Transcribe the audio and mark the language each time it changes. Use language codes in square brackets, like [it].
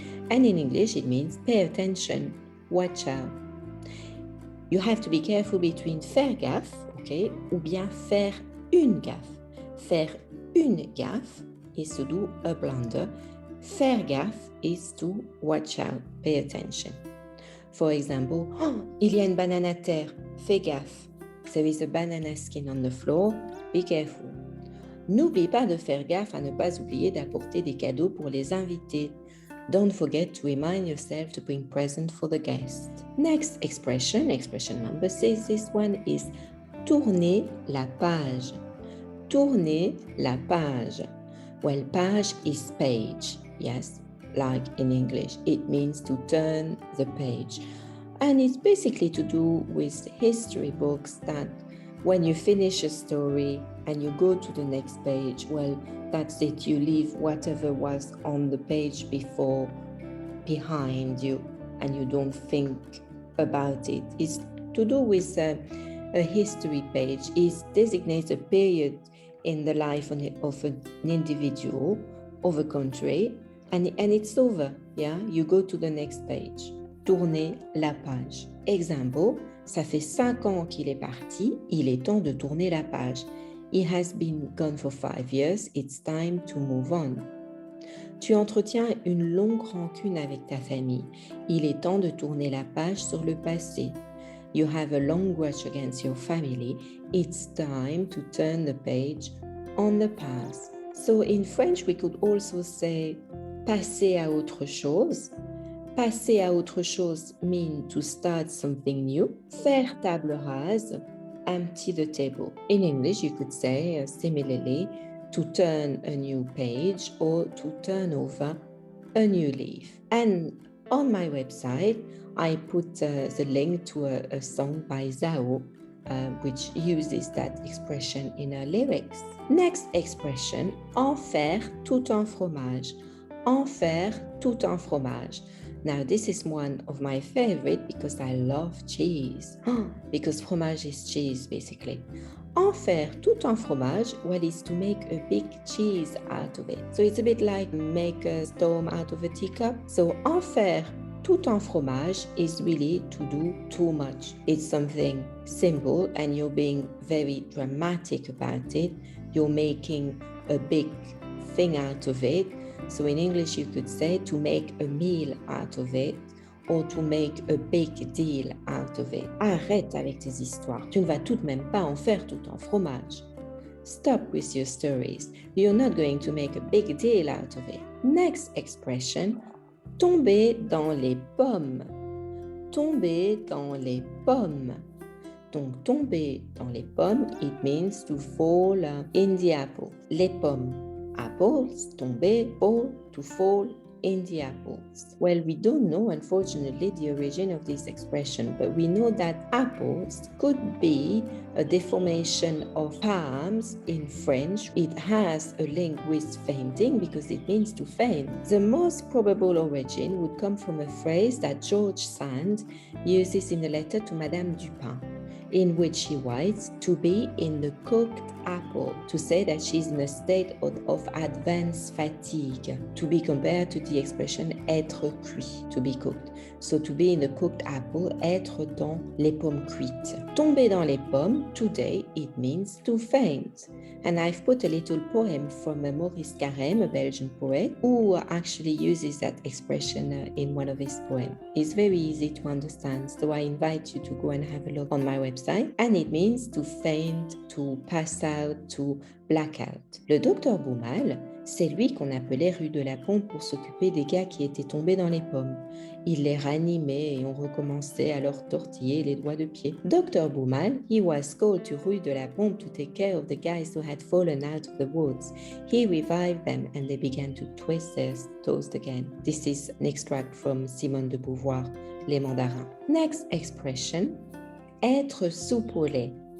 [en] And in English, it means pay attention, watch out. You have to be careful between faire gaffe, okay, ou bien faire une gaffe. Faire une gaffe is to do a blunder. Faire gaffe is to watch out, pay attention. For example, [fr] il y a une banane à terre, fais gaffe. [en] There is a banana skin on the floor, be careful. [fr] N'oublie pas de faire gaffe à ne pas oublier d'apporter des cadeaux pour les invités. [en] Don't forget to remind yourself to bring present for the guest. Next expression number 6, this one is tourner la page. Tourner la page. Well, page is page, yes, like in English. It means to turn the page. And it's basically to do with history books that when you finish a story and you go to the next page, well, that's it. You leave whatever was on the page before behind you and you don't think about it. It's to do with a history page. It designates a period in the life of an individual, of a country, and it's over. Yeah, you go to the next page. [fr] Tourner la page. [en] Example, [fr] ça fait 5 ans qu'il est parti, il est temps de tourner la page. [en] He has been gone for 5 years, it's time to move on. [fr] Tu entretiens une longue rancune avec ta famille. Il est temps de tourner la page sur le passé. [en] You have a long grudge against your family. It's time to turn the page on the past. So in French, we could also say passer à autre chose. Passer à autre chose means to start something new. Faire table rase, empty the table. In English, you could say similarly, to turn a new page or to turn over a new leaf. And on my website, I put the link to a song by Zao, which uses that expression in her lyrics. Next expression, en faire tout un fromage. [fr] En faire tout un fromage. [en] Now, this is one of my favorite because I love cheese. Because fromage is cheese, basically. En faire tout un fromage, well, is to make a big cheese out of it. So it's a bit like make a storm out of a teacup. So en faire tout un fromage is really to do too much. It's something simple and you're being very dramatic about it. You're making a big thing out of it. So in English, you could say to make a meal out of it or to make a big deal out of it. [fr] Arrête avec tes histoires. Tu ne vas tout de même pas en faire tout un fromage. [en] Stop with your stories. You're not going to make a big deal out of it. Next expression, tomber dans les pommes. [fr] Tomber dans les pommes. Donc, tomber dans les pommes, [en] it means to fall in the apple. Les pommes, apples, tomber, fall, to fall in the apples. Well, we don't know, unfortunately, the origin of this expression, but we know that apples could be a deformation of palms in French. It has a link with fainting because it means to faint. The most probable origin would come from a phrase that George Sand uses in a letter to Madame Dupin, in which he writes to be in the cooked apple, to say that she's in a state of advanced fatigue, to be compared to the expression être cuit, to be cooked. So to be in the cooked apple, être dans les pommes cuites. Tomber dans les pommes, today it means to faint. And I've put a little poem from Maurice Carême, a Belgian poet, who actually uses that expression in one of his poems. It's very easy to understand, so I invite you to go and have a look on my website. And it means to faint, to pass out, to black out. [fr] Le docteur Baumal, c'est lui qu'on appelait rue de la Pompe pour s'occuper des gars qui étaient tombés dans les pommes. Il les ranimait et on recommençait à leur tortiller les doigts de pied. [en] Dr. Baumal, he was called to rue de la Pompe to take care of the guys who had fallen out of the woods. He revived them and they began to twist their toes again. This is an extract from Simone de Beauvoir, Les Mandarins. Next expression, être soupe au lait.